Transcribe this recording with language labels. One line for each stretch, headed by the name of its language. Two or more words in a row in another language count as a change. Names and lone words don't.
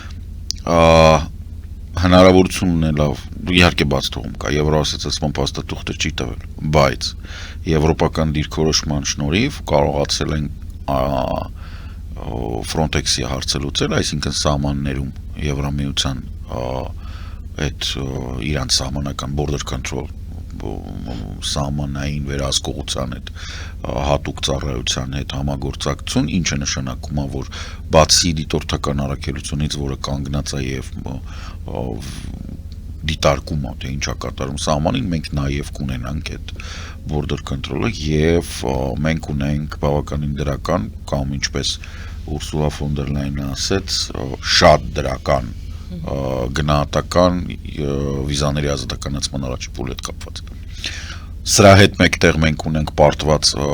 Armenian: հնարավորություն ունենալով իհարկե բաց թողում կա Եվրոասոցիացիոն փաստաթուղթը չի տվել բայց եվրոպական դիրքորոշման շնորհիվ կարողացել են Frontex-ի հարցը լուծել, այսինքն սահմաններում Եվրամիության այդ իրանց սահմանական
English: border control
Armenian: սահմանային վերահսկողության հետ հատուկ ծառայության հետ համագործակցություն, ինչը նշանակում է, որ բացի դիտորդական առաքելությունից, որը կանգնած է եւ դիտարկում է, թե ինչա կատարում սահմանին, մենք նաեւ կունենանք այդ
English: border control-ը
Armenian: եւ մենք ունենք բավականին դրական կամ ինչպես Ուրսուլա ֆոն դեր Լայնը ասեց, շատ դրական գնահատական վիզաների ազատականացման առաջի փուլի հետ կապված։ Սրա հետ մեկտեղ մենք ունենք պարտված